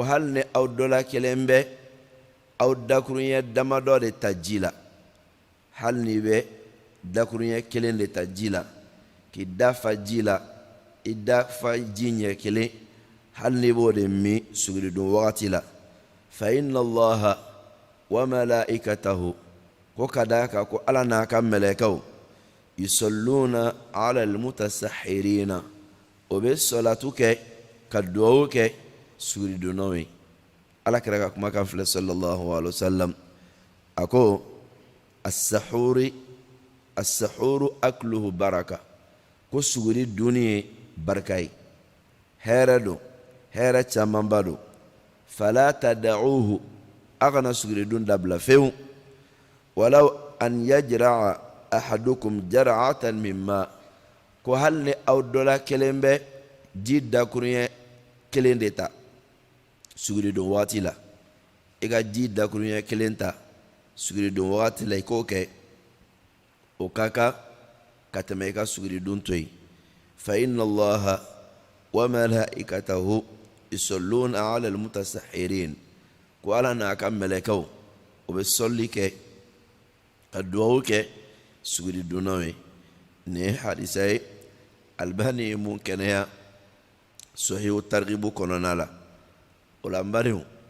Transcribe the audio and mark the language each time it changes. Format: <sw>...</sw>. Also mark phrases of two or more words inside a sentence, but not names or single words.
<bm>hali ni aw dɔla kelen bɛ aw dakuruɲɛ damadɔ de ta ji la hali ni bɛ dakuruɲɛ kelen de ta ji la k'i dafa ji la i dafa ji ɲɛ kelen hali ni b'o de min suguridun wagati la</bm> <ar>فإن الله وملائكته</ar> <bm>ko ka da kan ko Ala n'a ka mɛlɛkɛw</bm> <ar>يصلون على المتسحرين</ar> <bm>o bɛ salatu kɛ ka duwawu kɛ suguridunnaw ye Ala kɛra ka kumakan filɛ</bm> <ar>صلى الله عليه وسلم</ar> <bm>a ko as-sahuru</bm> <ar>أكله بركة</ar> <bm>ko suguri dunni ye barika ye hɛrɛ don hɛrɛ camanba don</bm> <ar>فلا تدعوه</ar> <bm>a kana suguri dun dabila fewu</bm> <ar>ولو أن يجرع أحدكم جرعة من ماء</ar> <bm>ko hali ni aw dɔla kelen bɛ ji dakuruɲɛ kelen de ta suguri dun waati la i ka ji dakuruɲɛ kelen ta suguri dun waati la i k'o kɛ o ka kan ka tɛmɛ i ka suguri dun to yen</bm> <ar>فإن الله وملائكته يصلون على المتسحرين</ar> <bm>ko Ala n'a ka mɛlɛkɛw o bɛ sɔli kɛ ka duwawu kɛ suguri dunnaw ye nin ye hadisa ye Albani ye mun kɛnɛya sahihu targhibu kɔnɔna la o la n badenw</bm>